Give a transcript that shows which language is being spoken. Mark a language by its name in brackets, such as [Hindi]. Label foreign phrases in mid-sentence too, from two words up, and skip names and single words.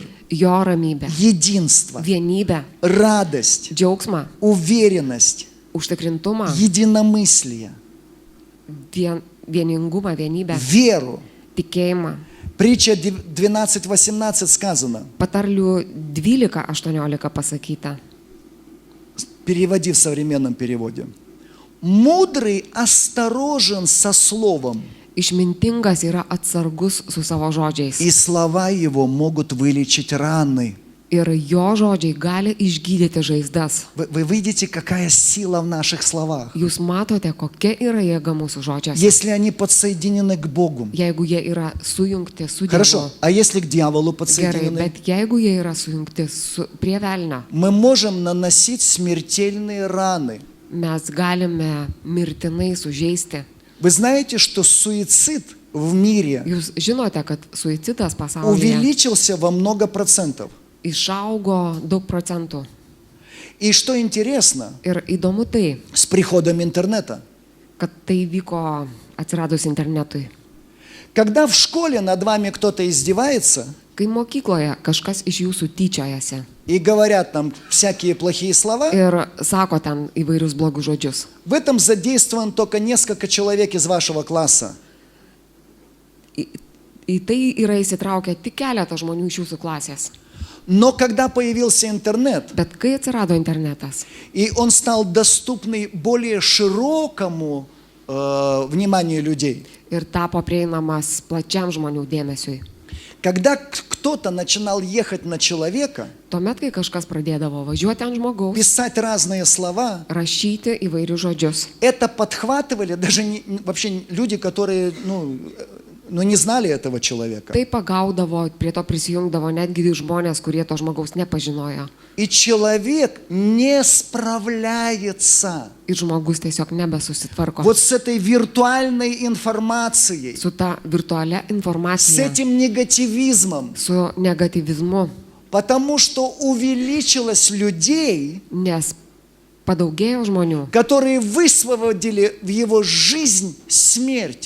[Lithuanian] jo ramybę, [Russian] единство, [Lithuanian] vienybę, [Russian] радость, [Lithuanian] džiaugsmą, [Russian] уверенность, [Lithuanian] užtikrintumą, [Russian] единомыслие, [Lithuanian] vieningumą, vienybę, [Russian] веру. [Lithuanian] tikėjimą. [Russian] Притча 12:18 сказано. [Lithuanian] Patarlių 12:18 pasakyta. [Russian] Переводи в современном переводе. Мудрый осторожен со словом, [Lithuanian] Išmintingas yra atsargus su savo žodžiais. [Russian] и слова его могут вылечить раны. [Lithuanian] Ir jo žodžiai gali išgydyti žaizdas. [Russian] Вы видите, какая сила в наших словах. [Lithuanian] Jūs matote, kokia yra jėga mūsų žodžiuose. [Russian] Если они подсоединены к Богу. [Lithuanian] Jeigu jie yra sujungti su Dievu. [Russian] Хорошо, а если к дьяволу [Lithuanian] Gerai, [Russian] подсоединены? [Lithuanian] bet jeigu jie yra sujungti prie velnio, [Russian] Мы можем наносить смертельные раны. [Lithuanian] mes galime mirtinai sužeisti. [Russian] Вы знаете, что суицид в мире [Lithuanian] Jūs žinote, kad suicidas pasaulyje [Russian] увеличился во много процентов. [Lithuanian] išaugo daug procentų. [Russian] И что интересно, [Lithuanian] Ir įdomu tai, [Russian] с приходом интернета. [Lithuanian] kad tai vyko atsiradus internetui. [Russian] Когда в школе над вами кто-то издевается [Lithuanian] Kai mokykloje kažkas iš jūsų tyčiojasi [Russian] и говорят там всякие плохие слова, [Lithuanian] ir sako ten įvairius blogus žodžius, [Russian] в этом задействован только несколько человек из вашего класса. [Lithuanian] į tai yra įsitraukę tik keletą žmonių iš jūsų klasės. [Russian] Но когда появился интернет, [Lithuanian] Bet kai atsirado internetas [Russian] и он стал доступный более широкому вниманию людей, [Lithuanian] ir tapo prieinamas plačiam žmonių dėmesiui, [Russian] когда кто-то начинал ехать на человека, [Lithuanian] tuomet, kai kažkas pradėdavo važiuoti ant žmogaus, [Russian] писать разные слова, [Lithuanian] rašyti įvairius žodžius, [Russian] это подхватывали даже вообще люди, которые не знали этого человека. [Lithuanian] tai pagaudavo, prie to prisijungdavo netgi žmonės, kurie to žmogaus nepažinojo. [Russian] И человек не справляется [Lithuanian] Ir žmogus tiesiog nebesusitvarko [Russian] вот с этой виртуальной информацией, [Lithuanian] su ta virtualia [Russian] с [Lithuanian] informacija, [Russian] этим негативизмом, [Lithuanian] su negatyvizmu, [Russian] потому что увеличилось людей, [Lithuanian] nes padaugėjo žmonių, [Russian] которые высвободили в его жизнь смерть,